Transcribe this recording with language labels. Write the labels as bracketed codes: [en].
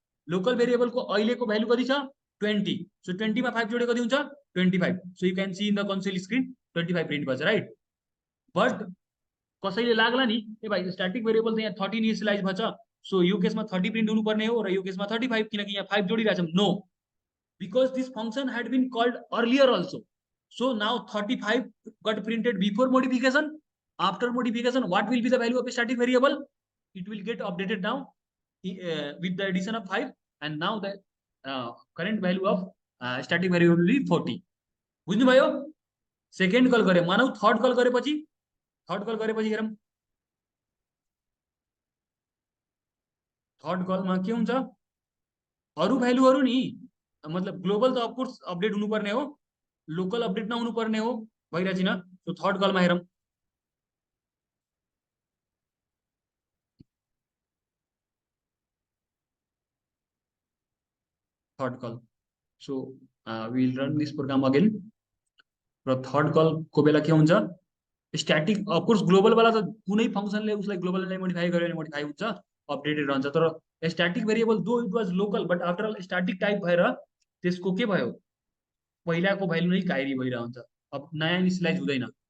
[ne] Local भेरिएबलको अहिलेको value कति छ, 20, सो 20 मा 5 जोड्यो कति हुन्छ, 25, [en] so you can see in the console screen [ne] 25 print भन्छ, राइट। बट कसैले लाग्ला नि ए भाइ स्टैटिक भेरिएबल त यहाँ 30 इनिशियलाइज भछ, सो यो केसमा 30 प्रिन्ट हुनुपर्ने हो र यो केसमा 35, किनकि यहाँ 5 जोडिरहेछौँ। [en] No, because this function had been called earlier also, so now 35 got printed before modification. After modification, what will be the value of a static variable? It will get updated now with the addition of 5, and now the current value of static variable will be 40. [ne] बुझ्नुभयो? Second call गरे, मानौ third call गरेपछि हेरौँ, third कलमा के हुन्छ, अरु भ्यालुहरु नि, मतलब ग्लोबल त अफकोर्स अपडेट हुनुपर्ने हो, लोकल अपडेट नहुनुपर्ने हो, भइरहेछ न। सो थर्ड कलमा हेरौँ, third call, [en] So we will run this program again. [ne] र थर्ड कल को बेला के हुन्छ, स्टैटिक अफकोर्स ग्लोबल वाला त कुनै फंक्सनले उसलाई ग्लोबललाई मोडिफाई गर्यो भने मोडिफाई हुन्छ, अपडेटेड रहन्छ। तर स्टैटिक भेरिएबल [en] though it was local but after all [ne] static type भएर त्यसको के भयो, पहिलाको भ्यालु नै क्यारी भइरहन्छ, अब नयाँ इनिशियलाइज हुँदैन।